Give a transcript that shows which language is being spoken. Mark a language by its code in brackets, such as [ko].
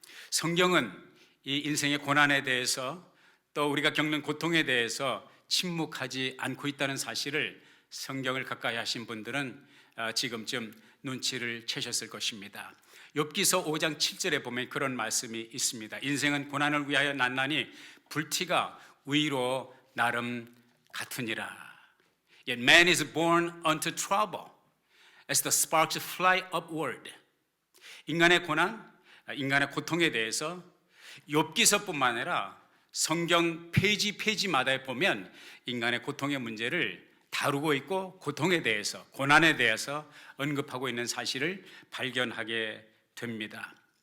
[ko] 성경은 이 인생의 고난에 대해서 또 우리가 겪는 고통에 대해서 침묵하지 않고 있다는 사실을 성경을 가까이 하신 분들은 지금쯤 눈치를 채셨을 것입니다. 욥기서 5장 7절에 보면 그런 말씀이 있습니다. 인생은 고난을 위하여 났나니 불티가 위로 나름 같으니라. [en] Yet man is born unto trouble as the sparks fly upward. [ko] 인간의 고난, 인간의 고통에 대해서 욥기서뿐만 아니라 성경 페이지마다 보면 인간의 고통의 문제를 다루고 있고 고통에 대해서, 고난에 대해서 언급하고 있는 사실을 발견하게 됩니다.